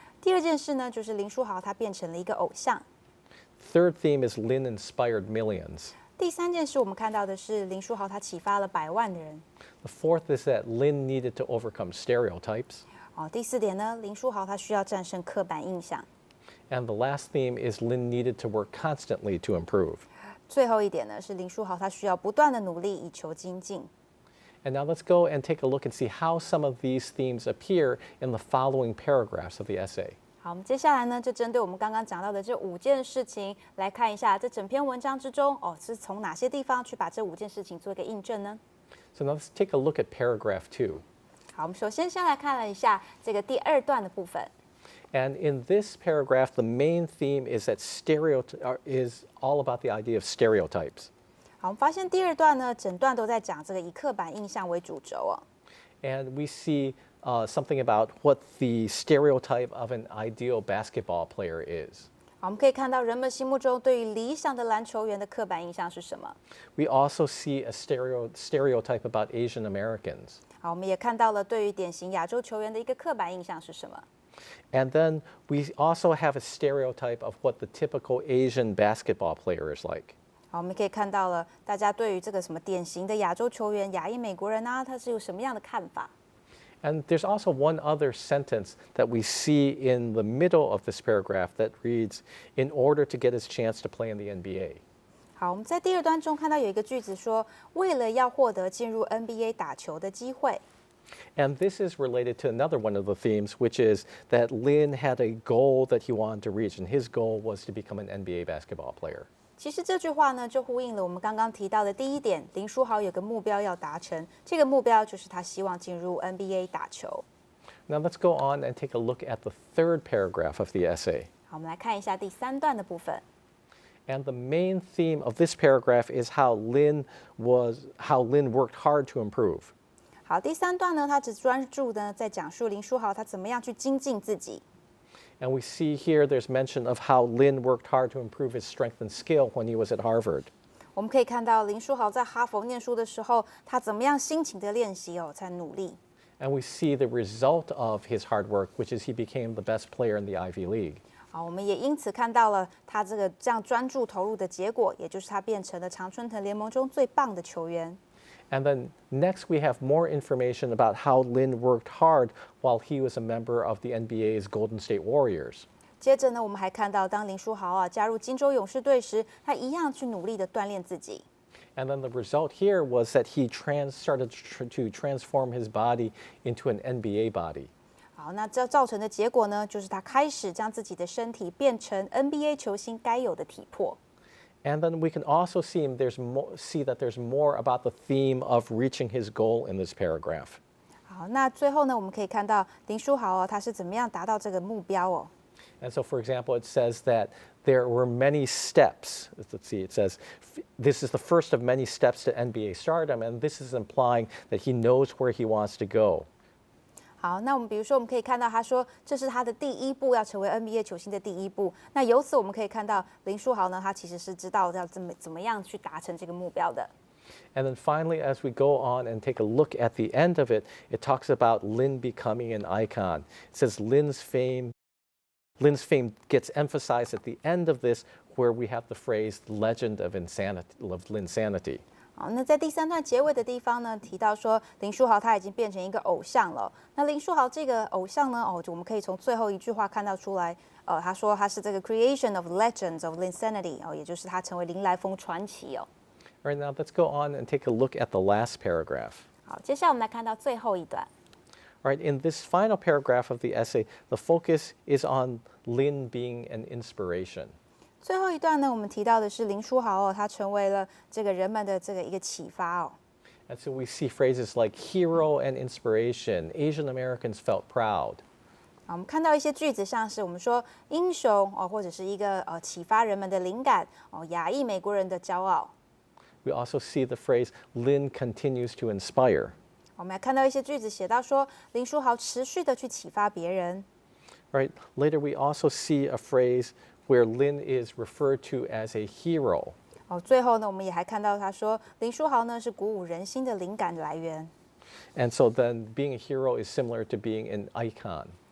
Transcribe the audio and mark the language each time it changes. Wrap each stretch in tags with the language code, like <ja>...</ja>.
<zh>第二件事呢，就是林书豪他变成了一个偶像。</zh> <en>Third theme is Lin inspired millions.</en> <zh>第三件事我们看到的是林书豪他启发了100万的人。</zh> <en>The fourth is that Lin needed to overcome stereotypes.</en> <zh>第四点呢，林书豪他需要战胜刻板印象。</zh> <en>And the last theme is Lin needed to work constantly to improve.</en> <zh>最后一点呢，是林书豪他需要不断的努力以求精进。</zh> <en>And now let's go and take a look and see how some of these themes appear in the following paragraphs of the essay.</en> <zh>好，我们接下来呢，就针对我们刚刚讲到的这5件事情来看一下，这整篇文章之中是从哪些地方去把这5件事情做一个印证呢？</zh> <en>So now let's take a look at paragraph 2.</en> <zh>好，我们首先来看了一下这个第2段的部分。</zh> <en>And in this paragraph, the main theme is that is all about the idea of stereotypes.</en> <zh>好，我们发现第2段呢，整段都在讲这个以刻板印象为主轴</zh> <en>And we see something about what the stereotype of an ideal basketball player is.</en> <zh>好，我们可以看到人们心目中对于理想的篮球员的刻板印象是什么。</zh> <en>We also see a stereotype about Asian Americans.</en> <zh>好，我们也看到了对于典型亚洲球员的一个刻板印象是什么。</zh> <en>And then we also have a stereotype of what the typical Asian basketball player is like.</en> <zh>好，我们可以看到了大家对于这个什么典型的亚洲球员、亚裔美国人他是有什么样的看法。</zh> <en>And there's also one other sentence that we see in the middle of this paragraph that reads, in order to get his chance to play in the NBA.</en> <zh>好，我们在第2段中看到有一个句子说，为了要获得进入 NBA 打球的机会。</zh> <en>And this is related to another one of the themes, which is that Lin had a goal that he wanted to reach, and his goal was to become an NBA basketball player.</en> <zh>其实这句话呢，就呼应了我们刚刚提到的第1点，林书豪有个目标要达成，这个目标就是他希望进入 NBA 打球。</zh> <en>Now let's go on and take a look at the third paragraph of the essay.</en> <zh>好，我们来看一下第3段的部分。</zh> <en>And the main theme of this paragraph is how Lin worked hard to improve.</en> <zh>好，第3段呢，他只专注呢在讲述林书豪他怎么样去精进自己。</zh> <en>And we see here there's mention of how Lin worked hard to improve his strength and skill when he was at Harvard.</en> <zh>我们可以看到林书豪在哈佛念书的时候，他怎么样辛勤的练习才努力。</zh> <en>And we see the result of his hard work, which is he became the best player in the Ivy League.</en> <zh>好，我们也因此看到了他这样专注投入的结果，也就是他变成了常春藤联盟中最棒的球员。</zh> <en>And then next we have more information about how Lin worked hard while he was a member of the NBA's Golden State Warriors.</en> <zh>接着呢，我们还看到当林书豪加入金州勇士队时，他一样去努力的锻炼自己。</zh> <en>And then the result here was that he started to transform his body into an NBA body.</en> <zh>好，那这造成的结果呢，就是他开始将自己的身体变成 NBA 球星该有的体魄。</zh> <en>And then we can also see that there's more about the theme of reaching his goal in this paragraph.</en> <zh>好，那最后呢，我们可以看到林书豪他是怎么样达到这个目标</zh> <en>And so, for example, it says that there were many steps. Let's see, it says this is the first of many steps to NBA stardom, and this is implying that he knows where he wants to go.</en> <zh>好，那我们比如说，我们可以看到他说这是他的第1步，要成为 NBA 球星的第1步。那由此我们可以看到林书豪呢，他其实是知道要怎么样去达成这个目标的。</zh> <en>And then finally, as we go on and take a look at the end of it, it talks about Lin becoming an icon. It says Lin's fame gets emphasized at the end of this, where we have the phrase legend of Linsanity.</en> <zh>好，那在第3段结尾的地方呢，提到说林书豪他已经变成一个偶像了。那林书豪这个偶像呢，我们可以从最后一句话看到出来，他说他是这个</zh> <en>creation of legends of Linsanity，</en> <zh>也就是他成为林来疯传奇哦。</zh> <en>All right, now let's go on and take a look at the last paragraph.</en> <zh>好，接下来我们来看到最后一段。</zh> <en>All right, in this final paragraph of the essay, the focus is on Lin being an inspiration.</en> <zh>最后一段呢，我们提到的是林书豪他成为了这个人们的这个一个启发哦。</zh> <en>And so we see phrases like hero and inspiration. Asian Americans felt proud.</en> <zh>我们看到一些句子，像是我们说英雄或者是一个启发人们的灵感亚裔美国人的骄傲。</zh> <en>We also see the phrase Lin continues to inspire.</en> <zh>我们还看到一些句子写到说林书豪持续的去启发别人。</zh> <en>Right. Later, we also see a phrase where Lin is referred to as a hero.</en> <zh>最后呢，我们也还看到他说林书豪呢是鼓舞人心的灵感来源。</zh> <en>And so then being a hero is similar to being an icon.</en>